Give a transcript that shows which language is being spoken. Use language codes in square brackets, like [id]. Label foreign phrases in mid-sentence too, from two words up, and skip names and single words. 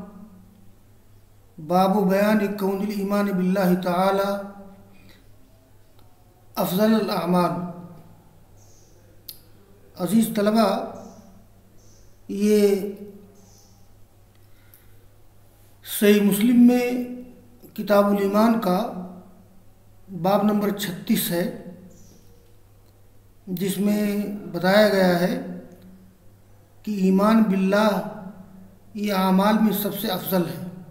[ar] باب بيان كون الإيمان بالله تعالى أفضل الأعمال. [ur] عزیز طلبہ، یہ صحیح مسلم میں کتاب الایمان کا باب نمبر 36 ہے، جس میں بتایا گیا ہے کہ ایمان باللہ یہ اعمال میں سب سے افضل ہے.